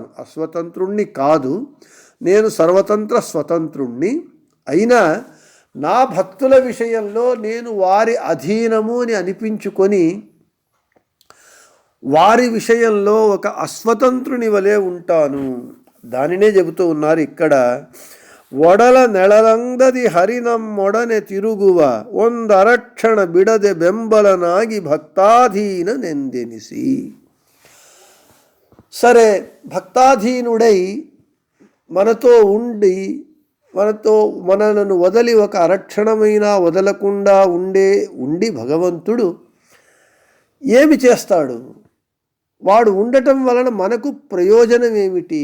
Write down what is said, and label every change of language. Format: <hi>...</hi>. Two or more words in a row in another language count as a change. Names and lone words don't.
<te>అస్వతంత్రుణ్ణి కాదు, నేను సర్వతంత్ర స్వతంత్రుణ్ణి. అయినా నా భక్తుల విషయంలో నేను వారి అధీనము అని అనిపించుకొని వారి విషయంలో ఒక అస్వతంత్రుని వలె ఉంటాను దానినే చెబుతూ ఉన్నారు ఇక్కడ.</te> <kn>ಒಡಲ ನೆಳಲಂದದಿ ಹರಿನಮ್ಮೊಡನೆ ತಿರುಗುವ ಒಂದರಕ್ಷಣ ಬಿಡದೆ ಬೆಂಬಲನಾಗಿ ಭಕ್ತಾಧೀನನೆಂದೆನಿಸಿ.</kn> <te>సరే, భక్తాధీనుడై మనతో ఉండి మనలను వదలి ఒక అరక్షణమైనా వదలకుండా ఉండి భగవంతుడు ఏమి చేస్తాడు? వాడు ఉండటం వలన మనకు ప్రయోజనం ఏమిటి?</te>